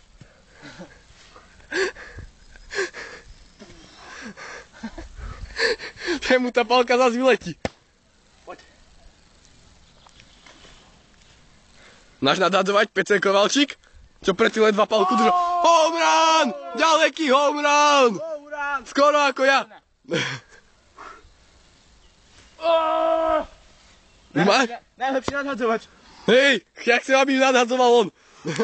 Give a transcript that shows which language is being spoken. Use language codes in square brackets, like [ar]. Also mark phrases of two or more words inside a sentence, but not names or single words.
[sk] Že mu tá palka zase vyletí. Poď. Máš nadhadzovať PC Kovalčík? Čo predtým ledva palku držal. [en] Home run! Ďaleký home run! [sk] Skoro ako ja. Najlepší nadhadzovač. Hej, ja chcem, aby nadhadzoval on.